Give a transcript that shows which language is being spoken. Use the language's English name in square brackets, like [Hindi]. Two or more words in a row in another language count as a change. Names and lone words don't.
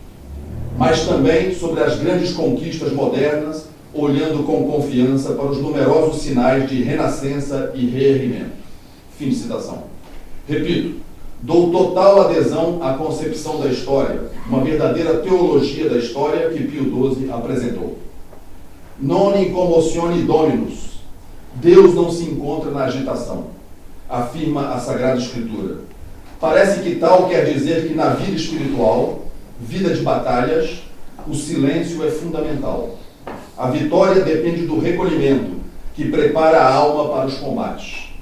[Portuguese] mas também sobre as grandes conquistas modernas, olhando com confiança para os numerosos sinais de renascença e reerguimento. Fim de citação. Repito, dou total adesão à concepção da história, uma verdadeira teologia da história que Pio XII apresentou. [Latin] Non in commotione dominus. [Portuguese] Deus não se encontra na agitação, afirma a Sagrada Escritura. Parece que tal quer dizer que na vida espiritual, vida de batalhas, o silêncio é fundamental. A vitória depende do recolhimento, que prepara a alma para os combates.